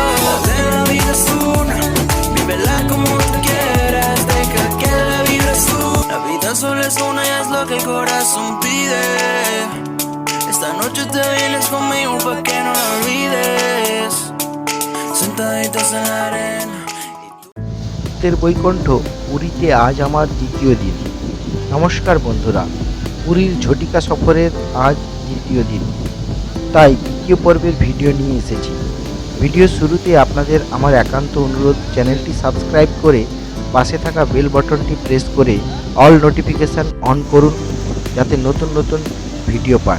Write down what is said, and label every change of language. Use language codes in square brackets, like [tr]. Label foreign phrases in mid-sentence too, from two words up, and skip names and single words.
[es] La vida es una, vívela como tú quieras. Deja que la vibra suba. La vida solo es una y es lo que el corazón pide. Esta noche te vienes conmigo pa' que no la olvides. Sentaditos en la arena. [bn] বৈকুণ্ঠ পুরীতে আজ আমার দ্বিতীয় দিন। নমস্কার বন্ধুরা, পুরীর ঝটিকা সফরের আজ দ্বিতীয় দিন, তাই দ্বিতীয় পর্বের ভিডিও নিয়ে এসেছি। ভিডিও শুরুতে আপনাদের আমার একান্ত অনুরোধ, চ্যানেলটি সাবস্ক্রাইব করে পাশে থাকা [en] bell buttonটি press [bn] করে [en] all notification on [bn] করুন, যাতে নতুন নতুন ভিডিও পান।